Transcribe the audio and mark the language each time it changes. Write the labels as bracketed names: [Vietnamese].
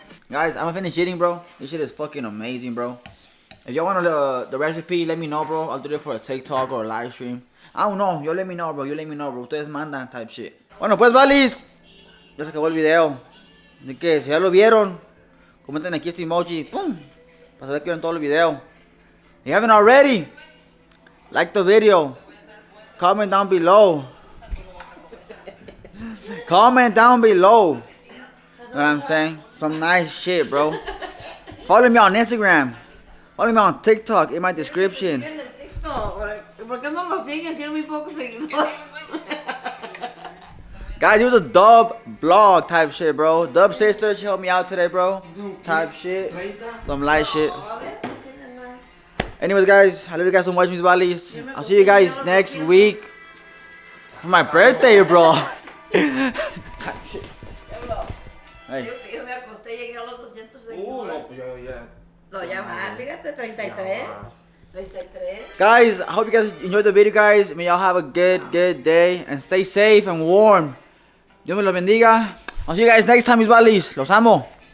[English] Guys, I'm gonna finish eating, bro. This shit is fucking amazing, bro. If y'all want the recipe, let me know, bro. I'll do it for a TikTok or a live stream. I don't know. You let me know, bro. [Spanish] Ustedes mandan [English] type shit. [Spanish] Bueno, pues, Valis. Ya se acabó el video. Así que, si ya lo vieron, comenten aquí este emoji. ¡Pum! Para saber que vieron todo el video. [English] If you haven't already, like the video. Comment down below. Comment down below. You know what I'm saying? Some nice shit, bro. Follow me on Instagram. Follow me on TikTok in my description. [Spanish] ¿Por qué no lo siguen? Tiene muy pocos seguidores. [English] Guys, it was a dub vlog type shit, bro. Dub sister, she helped me out today, bro. Type shit. Some light shit. Anyways, guys, I love you guys so much, Mi Valis. I'll see you guys next week for my birthday, bro. Type shit. Hey. [Spanish] Yo me acosté y llegué a los 200 seguidores. No, ya más, fíjate, 33. [English] Guys, I hope you guys enjoyed the video, guys. May y'all have a good day and stay safe and warm. [Spanish] Dios me los bendiga. [English] I'll see you guys next time, mis Valis. [Spanish] Los amo.